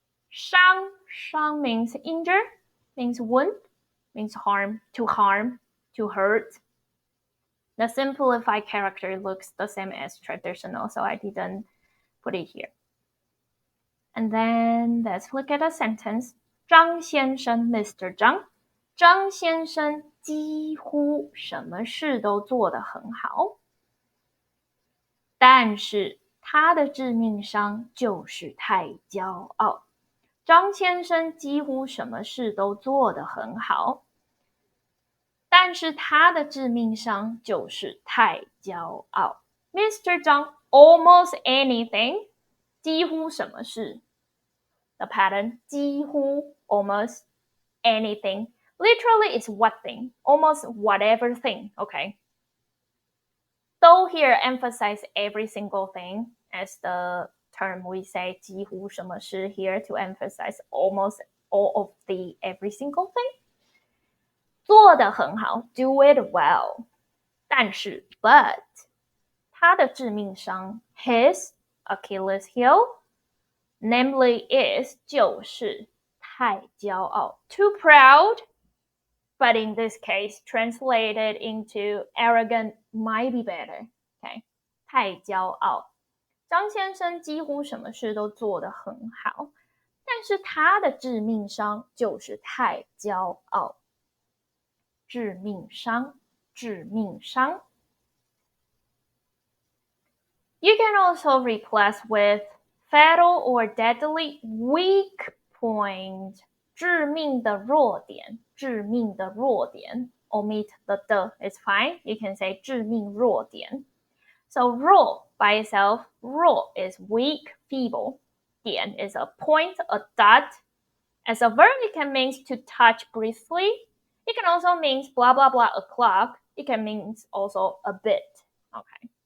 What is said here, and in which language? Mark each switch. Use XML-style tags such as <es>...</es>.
<en>伤, 伤 means injure, means wound, means harm, to hurt. The simplified character looks the same as traditional, so I didn't put it here. And then let's look at a sentence. 张先生 Mr.</en> <zh>张，张先生几乎什么事都做得很好，但是他的致命伤就是太骄傲。张先生几乎什么事都做得很好，但是他的致命伤就是太骄傲。Mr.</zh> <en>张 almost anything,</en> <zh>几乎什么事。</zh> <en>The pattern, 几乎 almost anything. Literally, it's what thing, almost whatever thing, okay? So here, emphasize every single thing as the term we say</en> <zh>几乎什么事</zh> <en>here to emphasize almost all of the every single thing. 做得很好, do it well. 但是 but 他的致命伤 his Achilles heel, namely is</en> <zh>就是太骄傲</zh> <en>too proud, but in this case translated into arrogant might be better.</en> <zh>Okay, 太骄傲。张先生几乎什么事都做得很好，但是他的致命伤就是太骄傲。致命伤，致命伤。</zh> <en>You can also replace with fatal or deadly weak point.</en> <zh>致命的弱点，致命的弱点。</zh> <en>Omit the it's fine. You can say 致命弱点。 So 弱 by itself, 弱 is weak, feeble. 点 is a point, a dot. As a verb, it can mean to touch briefly. It can also mean blah, blah, blah, a clock. It can mean also a bit. Okay.</en>